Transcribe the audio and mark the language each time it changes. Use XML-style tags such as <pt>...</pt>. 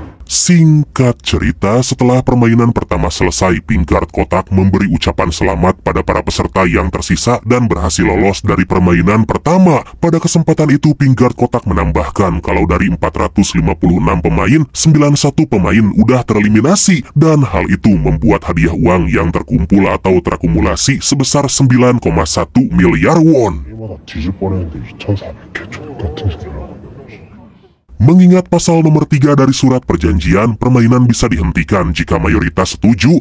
<id>Singkat cerita, setelah permainan pertama selesai, Pink Guard kotak memberi ucapan selamat pada para peserta yang tersisa dan berhasil lolos dari permainan pertama. Pada kesempatan itu, Pink Guard kotak menambahkan kalau dari 456 pemain, 91 pemain udah tereliminasi, dan hal itu membuat hadiah uang yang terkumpul atau terakumulasi sebesar 9,1 miliar won.</id> <ko>뒤질 뻔했는데 2,400개 같은 소리라고.</ko> <id>Mengingat pasal nomor 3 dari surat perjanjian, permainan bisa dihentikan jika mayoritas setuju.</id>